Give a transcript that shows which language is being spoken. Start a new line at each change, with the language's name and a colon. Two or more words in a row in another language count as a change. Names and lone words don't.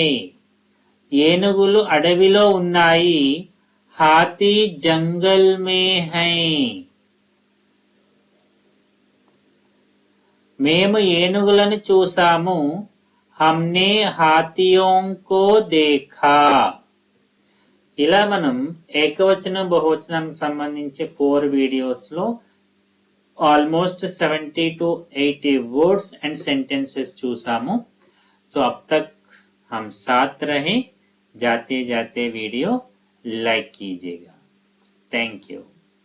Telugu: ఏనుగులు అడవిలో ఉన్నాయి,
Hindi: हाथी जंगल में है.
Telugu: మేము ఏనుగులను చూసాము,
Hindi: हमने हाथियों को देखा.
Telugu: ఇలా మనం ఏకవచనం బహువచనానికి సంబంధించి 4 వీడియోస్ లో
English: almost 70 to 80 words and sentences
Telugu: चूसामु.
Hindi: सो अब तक हम साथ रहे. जाते जाते वीडियो लाइक कीजिएगा. थैंक यू.